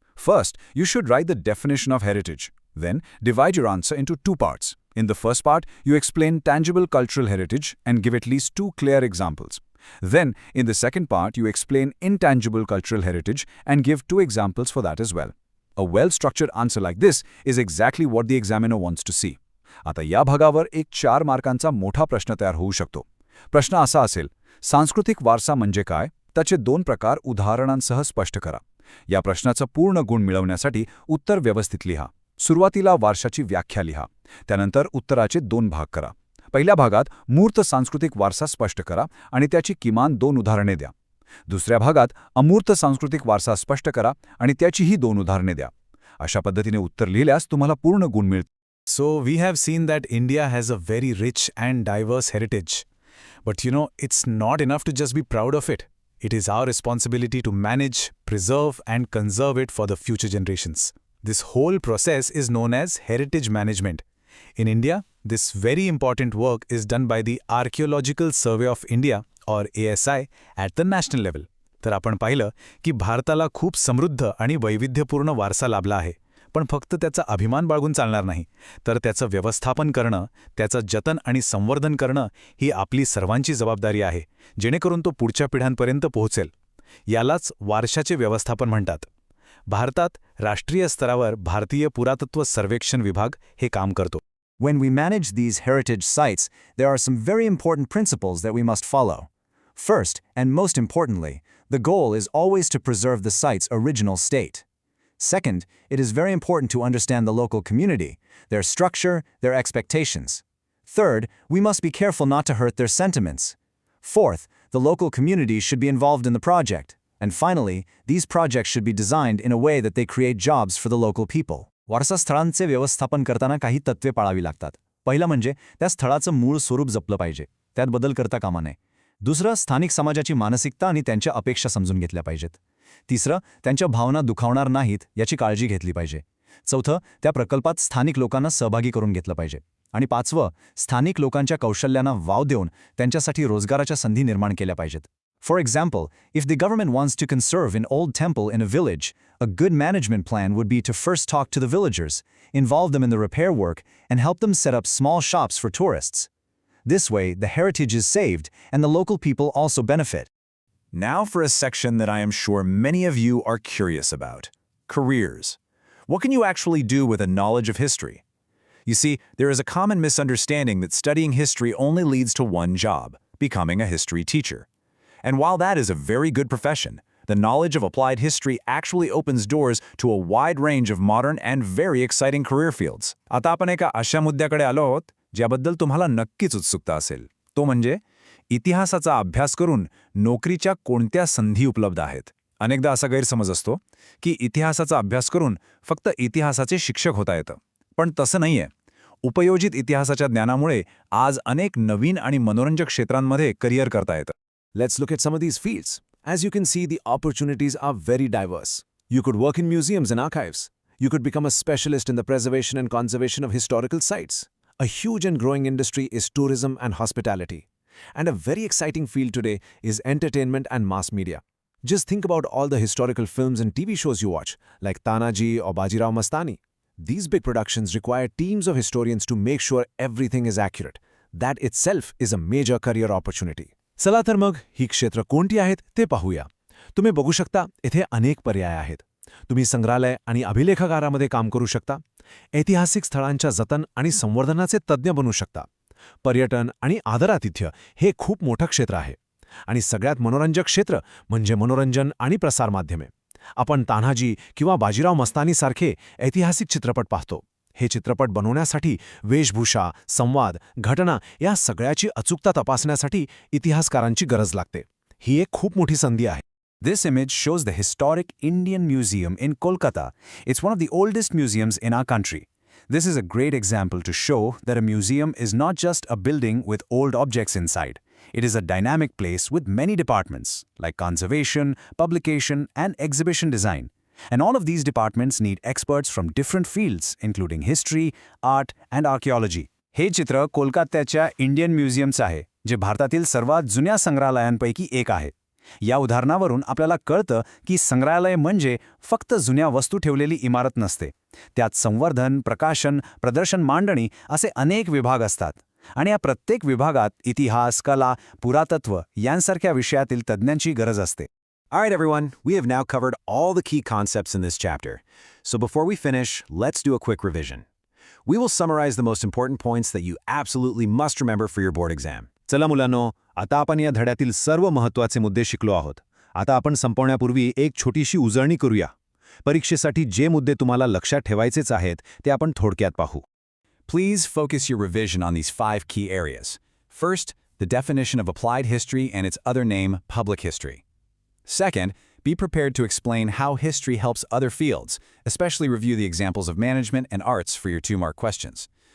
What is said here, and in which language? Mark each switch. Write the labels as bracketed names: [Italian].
[English] First, you should write the definition of heritage. Then, divide your answer into two parts. In the first part, you explain tangible cultural heritage and give at least two clear examples. Then, in the second part, you explain intangible cultural heritage and give two examples for that as well. A well-structured answer like this is exactly what the examiner wants to see. [Marathi] आता या भागावर एक 4 मार्कांचा मोठा प्रश्न तयार होऊ शकतो. प्रश्न असा असेल, सांस्कृतिक वारसा म्हणजे काय? त्याचे 2 प्रकार उदाहरणांसह स्पष्ट करा. या प्रश्नाचं पूर्ण गुण मिळवण्यासाठी उत्तर व्यवस्थित लिहा. सुरुवातीला वारशाची व्याख्या लिहा. त्यानंतर उत्तराचे 2 भाग करा. पहिल्या भागात मूर्त सांस्कृतिक वारसा स्पष्ट करा आणि त्याची किमान 2 उदाहरणे द्या. दुसऱ्या भागात अमूर्त सांस्कृतिक वारसा स्पष्ट करा आणि त्याचीही 2 उदाहरणे द्या. अशा पद्धतीने उत्तर लिहिल्यास तुम्हाला पूर्ण गुण मिळतील. [English] So we have seen that India has a very rich and diverse heritage. But it's not enough to just be proud of it. It is our responsibility to manage, preserve and conserve it for the future generations. This whole process is known as heritage management. In India, this very important work is done by the Archaeological Survey of India or ASI at the national level. [Marathi] तर आपण पाहिलं की भारताला खूप समृद्ध आणि वैविध्यपूर्ण वारसा लाभला आहे. पण फक्त त्याचा अभिमान बाळगून चालणार नाही, तर त्याचं व्यवस्थापन करणं, त्याचं जतन आणि संवर्धन करणं ही आपली सर्वांची जबाबदारी आहे, जेणेकरून तो पुढच्या पिढ्यांपर्यंत पोहोचेल. यालाच वारशाचे व्यवस्थापन म्हणतात. भारतात राष्ट्रीय स्तरावर भारतीय पुरातत्व सर्वेक्षण विभाग हे काम करतो. [English] When we manage these heritage sites, there are some very important principles that we must follow. First, and most importantly, the goal is always to preserve the site's original state. Second, it is very important to understand the local community, their structure, their expectations. Third, we must be careful not to hurt their sentiments. Fourth, the local community should be involved in the project. And finally, these projects should be designed in a way that they create jobs for the local people. [Marathi] वारसा स्थळांचे व्यवस्थापन करताना काही तत्त्वे पाळावी लागतात. पहिलं म्हणजे त्या स्थळाचं मूळ स्वरूप जपलं पाहिजे. त्यात बदल करता कामा नये. दुसरं, स्थानिक समाजाची मानसिकता आणि त्यांच्या अपेक्षा समजून घेतल्या पाहिजेत. तिसरं, त्यांच्या भावना दुखावणार नाहीत याची काळजी घेतली पाहिजे. चौथं, त्या प्रकल्पात स्थानिक लोकांना सहभागी करून घेतलं पाहिजे. आणि पाचवं, स्थानिक लोकांच्या कौशल्यांना वाव देऊन त्यांच्यासाठी रोजगाराच्या संधी निर्माण केल्या पाहिजेत. [English] For example, if the government wants to conserve an old temple in a village, a good management plan would be to first talk to the villagers, involve them in the repair work, and help them set up small shops for tourists. This way, the heritage is saved, and the local people also benefit. Now for a section that I am sure many of you are curious about. Careers. What can you actually do with a knowledge of history? You see, there is a common misunderstanding that studying history only leads to one job, becoming a history teacher. And while that is a very good profession, the knowledge of applied history actually opens doors to a wide range of modern and very exciting career fields. [Marathi] आता आपण एका अशा मुद्द्याकडे आलो आहोत ज्याबद्दल तुम्हाला नक्कीच उत्सुकता असेल. तो म्हणजे इतिहासाचा अभ्यास करून नोकरीच्या कोणत्या संधी उपलब्ध आहेत. अनेकदा असा गैरसमज असतो की इतिहासाचा अभ्यास करून फक्त इतिहासाचे शिक्षक होता येतं. पण तसं नाहीये. उपयोजित इतिहासाच्या ज्ञानामुळे आज अनेक नवीन आणि मनोरंजक क्षेत्रांमध्ये करिअर करता येतं. [English] Let's look at some of these fields. As you can see, the opportunities are very diverse. You could work in museums and archives. You could become a specialist in the preservation and conservation of historical sites. A huge and growing industry is tourism and hospitality. And a very exciting field today is entertainment and mass media. Just think about all the historical films and TV shows you watch, like Tanaji or Bajirao Mastani. These big productions require teams of historians to make sure everything is accurate. That itself is a major career opportunity. [Marathi] चला तर मग ही क्षेत्र कोणती आहेत ते पाहूया. तुम्ही बघू शकता इथे अनेक पर्याय आहेत. तुम्ही संग्रहालय आणि अभिलेखागारामध्ये काम करू शकता. ऐतिहासिक स्थळांच्या जतन आणि संवर्धनाचे तज्ज्ञ बनू शकता. पर्यटन आणि आदरातिथ्य हे खूप मोठं क्षेत्र आहे. आणि सगळ्यात मनोरंजक क्षेत्र म्हणजे मनोरंजन आणि प्रसारमाध्यमे. आपण तान्हाजी किंवा बाजीराव मस्तानीसारखे ऐतिहासिक चित्रपट पाहतो. हे चित्रपट बनवण्यासाठी वेशभूषा, संवाद, घटना या सगळ्याची अचूकता तपासण्यासाठी इतिहासकारांची गरज लागते. ही एक खूप मोठी संधी आहे. [English] This image shows the historic Indian Museum in Kolkata. It's one of the oldest museums in our country. This is a great example to show that a museum is not just a building with old objects inside. It is a dynamic place with many departments like conservation, publication, and exhibition design. And all of these departments need experts from different fields, including history, art, and archaeology. [Marathi] हे चित्र कोलकात्याच्या Indian म्युझियमचं आहे, जे भारतातील सर्वात जुन्या संग्रहालयांपैकी एक आहे. या उदाहरणावरून आपल्याला कळतं की संग्रहालय म्हणजे फक्त जुन्या वस्तू ठेवलेली इमारत नसते. त्यात संवर्धन, प्रकाशन, प्रदर्शन, मांडणी असे अनेक विभाग असतात. आणि या प्रत्येक विभागात इतिहास, कला, पुरातत्व यांसारख्या विषयातील तज्ज्ञांची गरज असते. [English] Alright everyone, we have now covered all the key concepts in this chapter. So before we finish, let's do a quick revision. We will summarize the most important points that you absolutely must remember for your board exam. [Marathi] चला मुलांनो, आता आपण या धड्यातील सर्व महत्त्वाचे मुद्दे शिकलो आहोत. आता आपण संपवण्यापूर्वी एक छोटीशी उजळणी करूया. परीक्षेसाठी जे मुद्दे तुम्हाला लक्षात ठेवायचेच आहेत ते आपण थोडक्यात पाहू. [English] Please focus your revision on these 5 key areas. First, the definition of applied history and its other name, public history. Second, be prepared to explain how history helps other fields, especially review the examples of management and arts for your 2-mark questions.